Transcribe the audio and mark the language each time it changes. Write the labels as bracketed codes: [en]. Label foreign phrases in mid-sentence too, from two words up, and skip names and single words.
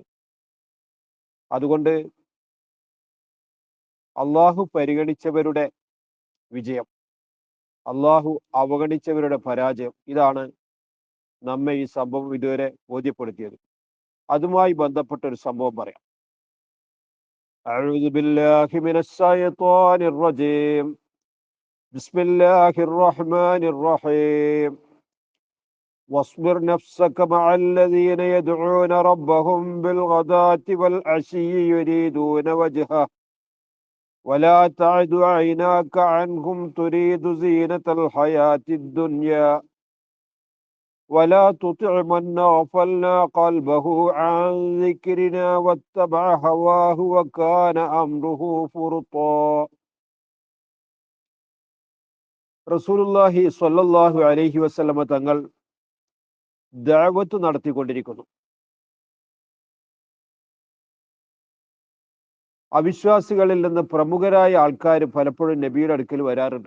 [ml] അതുകൊണ്ട് അള്ളാഹു പരിഗണിച്ചവരുടെ വിജയം, അള്ളാഹു അവഗണിച്ചവരുടെ പരാജയം, ഇതാണ് നമ്മെ ഈ സംഭവം ഇതുവരെ ബോധ്യപ്പെടുത്തിയത്. അതുമായി ബന്ധപ്പെട്ട ഒരു സംഭവം പറയാം. [ar] أعوذ بالله من الشيطان الرجيم. بسم الله الرحمن الرحيم. واصبر نفسك مع الذين يدعون ربهم بالغداة والعشي يريدون وجهه ولا تعد عيناك عنهم تريد زينة الحياة الدنيا ولا تطع من أغفلنا قلبه عن ذكرنا واتبع هواه وكان أمره فرطا. [ml] റസൂലുള്ളാഹി [ar] صلى الله عليه وسلم [ml] തങ്ങൾ ദഅവത്ത് നടത്തിക്കൊണ്ടിരിക്കുന്നു. അവിശ്വാസികളിൽ നിന്ന് പ്രമുഖരായ ആൾക്കാർ പലപ്പോഴും നബിയുടെ അടുക്കൽ വരാറുണ്ട്.